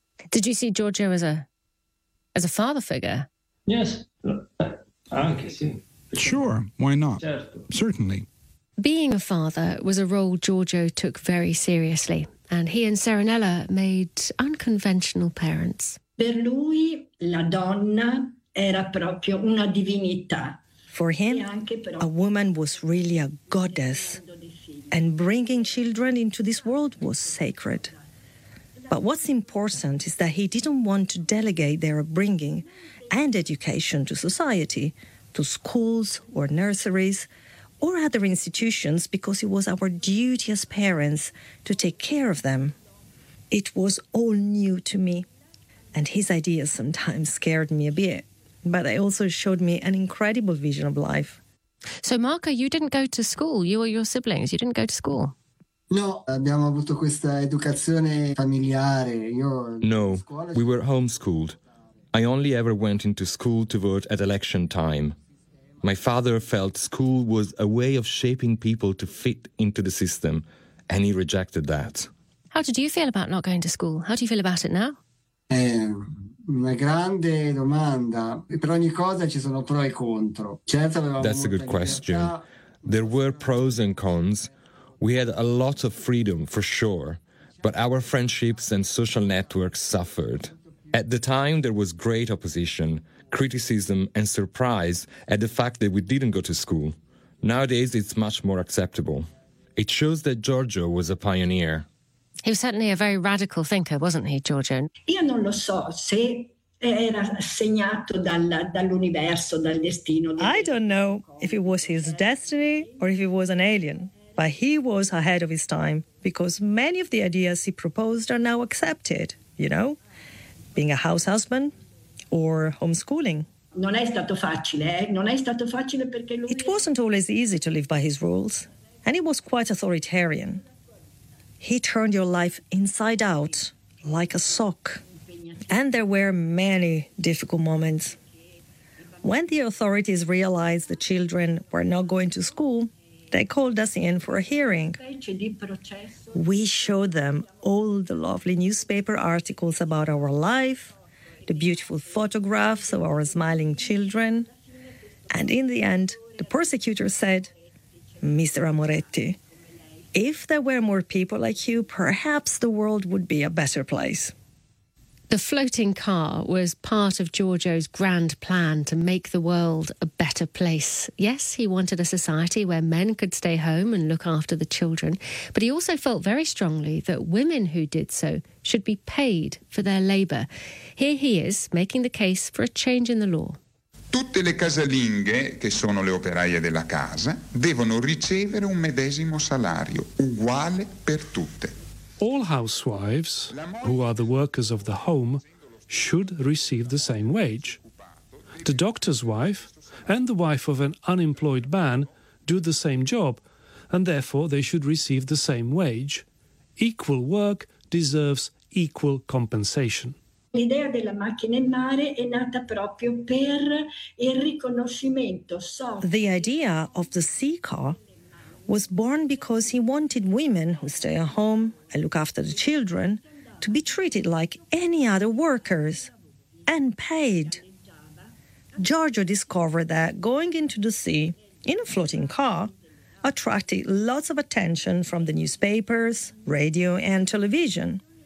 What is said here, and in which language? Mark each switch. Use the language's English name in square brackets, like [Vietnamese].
[English] Did you see Giorgio as a father figure? Yes. Sure, why not? Certainly. Being a father was a role Giorgio took very seriously, and he and Serenella made unconventional parents. [Italian] Per lui, la donna era proprio una divinità. [English] For him, a woman was really a goddess, and bringing children into this world was sacred. But what's important is that he didn't want to delegate their upbringing and education to society, to schools or nurseries or other institutions, because it was our duty as parents to take care of them. It was all new to me, and his ideas sometimes scared me a bit, but they also showed me an incredible vision of life. So, Marco, you didn't go to school, you or your siblings, you didn't go to school? [Italian] No, abbiamo avuto questa educazione familiare. [English] No, we were homeschooled. I only ever went into school to vote at election time. My father felt school was a way of shaping people to fit into the system, and he rejected that. How did you feel about not going to school? How do you feel about it now? [Italian] Una grande domanda. Per ogni cosa ci sono pro e contro. Certo, [English] that's a good question. There were pros and cons. We had a lot of freedom, for sure. But our friendships and social networks suffered. At the time, there was great opposition, criticism and surprise at the fact that we didn't go to school. Nowadays, it's much more acceptable. It shows that Giorgio was a pioneer. He was certainly a very radical thinker, wasn't he, Giorgio? [Italian] Io non lo so se era segnato dall'universo, dal destino. [English] I don't know if it was his destiny or if he was an alien, but he was ahead of his time because many of the ideas he proposed are now accepted, you know, being a house husband or homeschooling. [Italian] Non è stato facile, Non è stato facile perché lui... [English] It wasn't always easy to live by his rules, and he was quite authoritarian. He turned your life inside out, like a sock. And there were many difficult moments. When the authorities realized the children were not going to school, they called us in for a hearing. We showed them all the lovely newspaper articles about our life, the beautiful photographs of our smiling children. And in the end, the prosecutor said, Mr. Amoretti, if there were more people like you, perhaps the world would be a better place. The floating car was part of Giorgio's grand plan to make the world a better place. Yes, he wanted a society where men could stay home and look after the children, but he also felt very strongly that women who did so should be paid for their labour. Here he is making the case for a change in the law. [Italian] Tutte le casalinghe, che sono le operaie della casa, devono ricevere un medesimo salario, uguale per tutte. [English] All housewives, who are the workers of the home, should receive the same wage. The doctor's wife and the wife of an unemployed man do the same job, and therefore they should receive the same wage. Equal work deserves equal compensation. [Italian] L'idea della macchina in mare è nata proprio per il riconoscimento. [English] The idea of the sea car was born because he wanted women who stay at home and look after the children to be treated like any other workers and paid. Giorgio discovered that going into the sea in a floating car attracted lots of attention from the newspapers, radio and television.